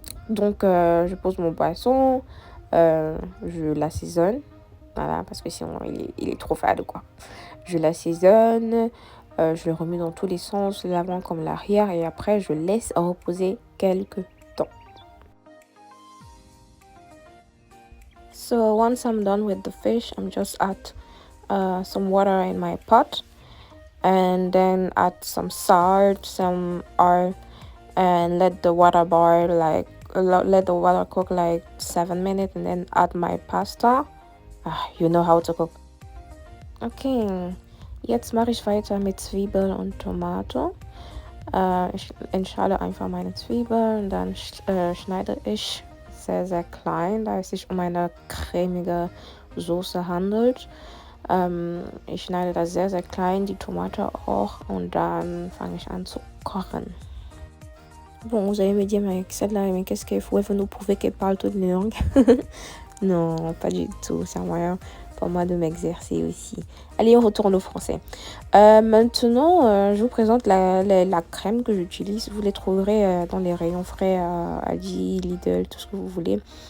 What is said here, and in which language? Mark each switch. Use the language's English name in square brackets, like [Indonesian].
[French] Donc, je pose mon poisson, je l'assaisonne, voilà, parce que sinon, il est trop fade, quoi. Je l'assaisonne, je le remets dans tous les sens, l'avant comme l'arrière, et après, je laisse reposer quelques temps. [English] So once I'm done with the fish, I'm just add some water in my pot and then add some salt, some oil, and let the water boil let the water cook like 7 minutes and then add my pasta. You know how to cook. [German] Okay, jetzt mache ich weiter mit Zwiebel und Tomato. Ich entscheide einfach meine Zwiebeln und dann schneide ich sehr, sehr klein, da es sich um eine cremige Soße handelt. Ich schneide das sehr, sehr klein, die Tomate auch, und dann fange ich an zu kochen. [French] Bon, vous allez me dire, mais celle-là, mais qu'est-ce qu'il faut? Elle veut nous prouver qu'elle parle toutes les langues. Non, pas du tout. C'est un moyen pour moi de m'exercer aussi. Allez, on retourne au français. Maintenant, je vous présente la crème que j'utilise. Vous les trouverez dans les rayons frais à Aldi, Lidl, tout ce que vous voulez.